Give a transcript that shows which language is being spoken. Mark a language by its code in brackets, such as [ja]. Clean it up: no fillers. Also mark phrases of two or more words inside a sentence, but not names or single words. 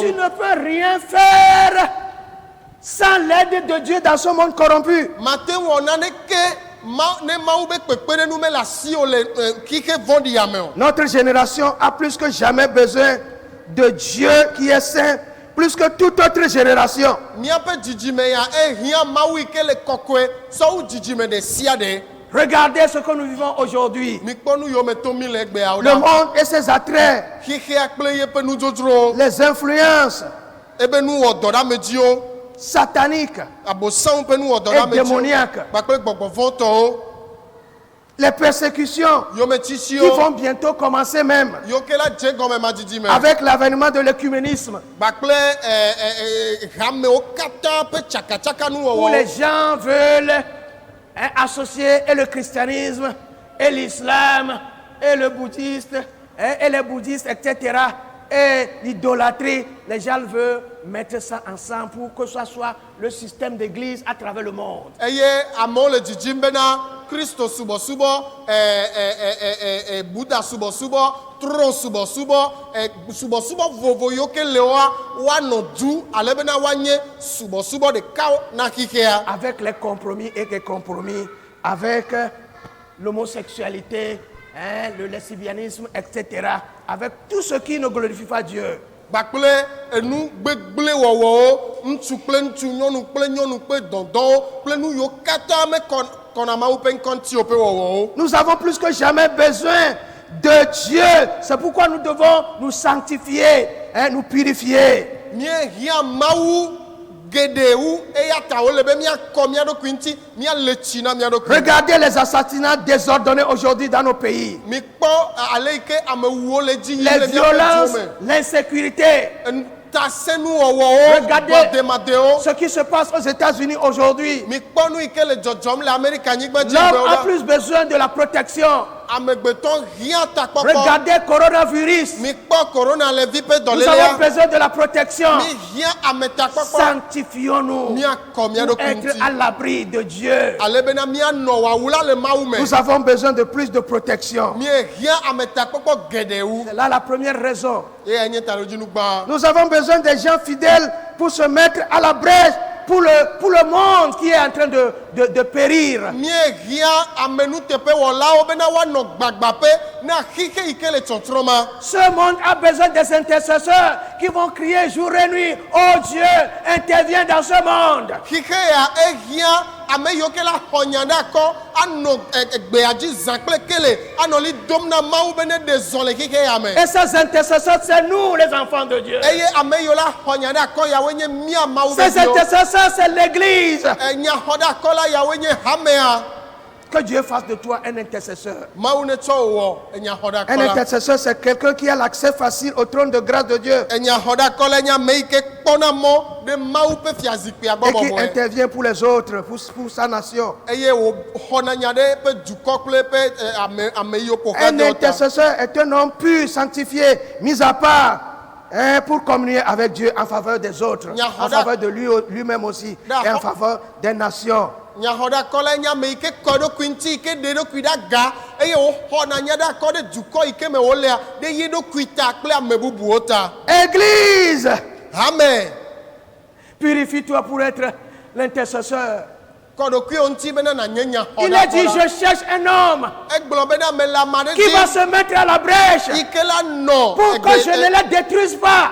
[fr] ne peux rien faire sans l'aide de Dieu dans ce monde corrompu. [ee] Mate wɔ naneke ne Mawu be kpekpeɖeŋu mele asiwò le xixe vɔ̃ɖi ya me o. [fr] Notre génération a plus que jamais besoin de Dieu qui est saint, plus que toute autre génération. [ee] Míaƒe dzidzime ya ehiã Mawu yi ke le kɔkɔe sɔwu dzidzime ɖe sia ɖe. [fr] Regardez ce que nous vivons aujourd'hui. [ee] Mikpɔ nu yiwo me tom mi le egbeawo [fr] Le [ee] ɖa. [fr] monde et ses attraits, [ee] Xixea kple yeƒe nudzrodzrowo. [fr] les influences [ee] Ebe nu wɔ dɔ ɖe amedziwo. [fr] sataniques, [ee] Abosãwo ƒe nu wɔ dɔ ɖe [fr] et [ee] amedziwo. [fr] démoniaques, [ee] Kpakple gbɔgbɔ vɔ̃tɔwo. [fr] les persécutions qui [ee] Yometsitsiwo. [fr] vont bientôt commencer même [ee] Yiwo ke la dze gɔme ma didi me. [fr] avec l'avènement de l'écuménisme, [ee] Kpakple hamewo katã ƒe tsakatsaka nu [fr] où les [ee] wɔwɔ. [fr] gens veulent associer et le christianisme, et l'islam, et le bouddhiste, et les bouddhistes, etc. et l'idolâtrie, les gens veulent mettre ça ensemble pour que ce soit le système d'église à travers le monde. [ee] eye amewo le dzidzim bena kristo subɔsubɔ buda subɔsubɔ tron subɔsubɔ subɔsubɔ vovo yiwo ke le woa woanɔ du ale bena woanye subɔsubɔ ɖekawo na xixea. [fr] Avec les compromis et les compromis, avec l'homosexualité, le lesbianisme, etc. Avec tout ce qui ne glorifie pas Dieu. [ee] Gbakple enu gbegble wɔwɔwo ŋutsu kple ŋutsu nyɔnu kple nyɔnu kple dɔdɔwo kple nu yiwo katã mekɔna Mawu ƒe ŋkɔ ŋutiwo ƒe wɔwɔwo. [fr] Nous avons plus que jamais besoin de Dieu. C'est pourquoi nous devons nous sanctifier, nous purifier. [ee] Míehiã Mawu geɖewu eya ta wole be míakɔ mía ɖokui ŋuti míale tsi na mía ɖokui. [fr] Regardez les assassinats désordonnés aujourd'hui dans nos pays. [ee] Mikpɔ ale yi ke amewuwo le dzi yim [fr] Les [ee] le míaƒe [fr] violences, [ee] duwo me. [fr] l'insécurité. [ee] Tasenuwɔwɔwo [fr] Regardez [ee] bɔdemadewo. [fr] ce qui se passe aux États-Unis aujourd'hui. [ee] Mikpɔ nu yi ke le dzɔdzɔm le Amerika nyigba dzi [fr] L'homme [ee] gbewo [fr] a [ee] la. [fr] plus besoin de la protection. [ee] Amegbetɔ hiã takpɔkpɔ. [fr] Regardez coronavirus. [ee] Mikpɔ korona le vi ƒe [fr] Nous avons [ee] dɔlélia. [fr] besoin de la protection. [ee] Mihiã ametakpɔkpɔ. [fr] Sanctifions-nous [ee] Míakɔ mía [fr] pour [ee] ɖokui [fr] être à [ee] ŋuti. [fr] l'abri de Dieu. [ee] Ale bena míanɔ wawu la le Mawu me. [fr] Nous avons besoin de plus de protection. [ee] Míehiã ametakpɔkpɔ geɖewu. [fr] C'est là la première raison. [ee] Eya nye talodzinu gbã. [fr] Nous avons besoin des gens fidèles pour se mettre à la brèche pour le monde qui est en train de périr. [ee] Míehiã amenuteƒewɔlawo bena woanɔ gbagbaƒe na xixe yi ke le tsɔtsrɔ̃ma. [fr] Ce monde a besoin des intercesseurs qui vont crier jour et nuit. Oh Dieu, interviens dans ce monde. [ee] Xixe ya ehiã ame yiwo ke la xɔ nya ɖe akɔ anɔ gbea dzi zã kple kele anɔ li dom na Mawu be ne ɖe zɔ le xixe ya me. [fr] Et ces intercesseurs, c'est nous les enfants de Dieu. [ee] Eye ame yiwo la xɔ nya ɖe akɔ yawoe nye mía Mawu be [fr] Ces [ee] viwo. [fr] intercesseurs, c'est l'église. [ee] Nyaxɔ ɖe akɔ la yawoe nye hamea. [fr] Que Dieu fasse de toi un intercesseur. [ee] Mawu ne tsɔ wò wɔ nyaxɔ ɖe [fr] Un [ee] akɔ la. [fr] intercesseur, c'est quelqu'un qui a l'accès facile au trône de grâce de Dieu [ee] Nyaxɔ ɖe akɔ la nye ame yi ke kpɔna mɔ ɖe Mawu ƒe fiazikpuia gbɔ [fr] et qui [ee] bɔbɔe. [fr] intervient pour les autres, pour sa nation. [ee] Eye wòxɔna nya ɖe eƒe dukɔ kple eƒe ame yiwo ƒo xlã [fr] Un [ee] ɖe wo ta. [fr] intercesseur est un homme pur, sanctifié, mis à part pour communier avec Dieu en faveur des autres, en faveur de lui-même aussi et en faveur des nations. [ee] Nyaxɔ ɖe akɔ la nye ame yi ke kɔ eɖokui ŋuti yi ke ɖe eɖokui ɖe aga eye wòxɔna nya ɖe akɔ ɖe dukɔ yi ke me wòlea ɖe ye ɖokui ta kple ame bubuwo ta. [fr] Église, [ee] Amen. [fr] purifie-toi pour être l'intercesseur. [ee] Kɔ ɖokuiwo ŋuti bena nànye nyaxɔ [fr] Il [ee] ɖe [fr] a dit, [ee] akɔ la. [fr] je cherche un homme [ee] Egblɔ bena ame le ame aɖe [fr] qui va [ee] dzi [fr] se mettre à la brèche [ee] yi ke la nɔ [fr] pour que je ne les détruise pas.